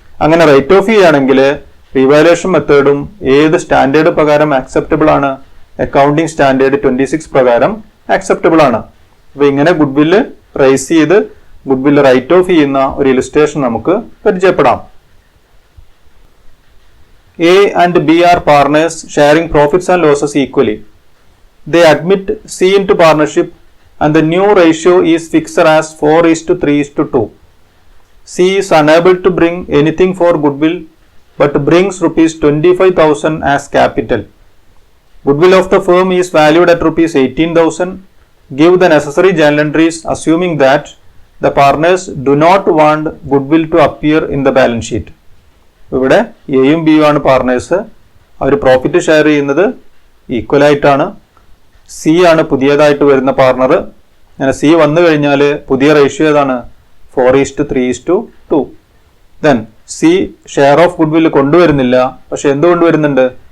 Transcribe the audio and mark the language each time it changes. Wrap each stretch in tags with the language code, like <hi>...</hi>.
<ml>അങ്ങനെ right of ചെയ്യുകയാണെങ്കിൽ revaluation മെത്തേഡും ഏത് സ്റ്റാൻഡേർഡ് പ്രകാരം ആക്സെപ്റ്റബിൾ ആണ്? അക്കൗണ്ടിംഗ് സ്റ്റാൻഡേർഡ് 26 പ്രകാരം ആക്സെപ്റ്റബിൾ ആണ്. അപ്പൊ ഇങ്ങനെ ഗുഡ്വില്ല് റൈസ് ചെയ്ത് ഗുഡ്വില്ല് റൈറ്റ് ഓഫ് ചെയ്യുന്ന ഒരു ഇലിസ്ട്രേഷൻ നമുക്ക് പരിചയപ്പെടാം.</ml> <en>A and B are partners sharing profits and losses equally. They admit C into partnership and the new ratio is fixed as 4:3:2. C is unable to bring anything for goodwill but brings ₹25,000 as capital. Goodwill of the firm is valued at ₹18,000. Give the necessary journal entries assuming that the partners do not want goodwill to appear in the balance sheet.</en> <ml>ഇവിടെ എയും ബിയും ആണ് partners. അവർ profit share ചെയ്യുന്നത് equal ആയിട്ടാണ്. C ആണ് പുതിയതായിട്ട് വരുന്ന partner. അങ്ങനെ സി വന്നു കഴിഞ്ഞാൽ പുതിയ റേഷ്യോ ഏതാണ്? 4:3:2. Then C share of good will കൊണ്ടുവരുന്നില്ല. പക്ഷെ എന്ത് കൊണ്ടുവരുന്നുണ്ട്?</ml>